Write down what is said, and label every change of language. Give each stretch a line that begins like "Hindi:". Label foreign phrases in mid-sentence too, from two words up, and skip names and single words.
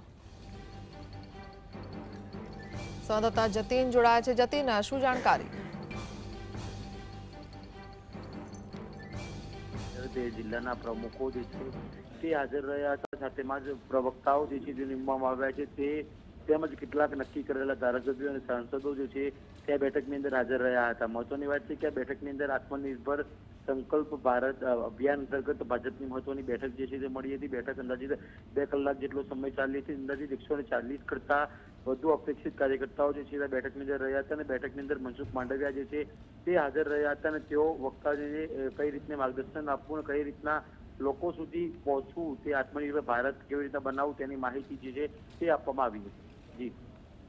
Gujarati: સંવાદદાતા જતીન જોડાયા છે। જતીન, શું જાણકારી? જિલ્લાના પ્રમુખો હાજર રહ્યા હતા, સાથેમાં જ પ્રવક્તાઓ નીમવામાં આવ્યા છે તેમજ કેટલાક નક્કી કરેલા ધારાસભ્યો અને સાંસદો તે બેઠકની અંદર હાજર રહ્યા હતા। મહત્વની વાત છે કે આ બેઠકની અંદર આત્મનિર્ભર સંકલ્પ ભારત અભિયાન અંતર્ગત ભાજપની મહત્વની બેઠક તે મળી હતી। બેઠક અંદાજિત 2 કલાક જેટલો સમય ચાલી હતી। અંદાજિત 140 કરતા વધુ અપેક્ષિત કાર્યકર્તાઓ બેઠકની અંદર રહ્યા હતા અને બેઠકની અંદર મનસુખ માંડવિયા તે હાજર રહ્યા હતા અને તેઓ વક્તાઓને કઈ રીતના માર્ગદર્શન આપવું અને કઈ રીતના લોકો સુધી પહોંચવું, તે આત્મનિર્ભર ભારત કેવી રીતના બનાવવું તેની માહિતી તે આપવામાં આવી હતી।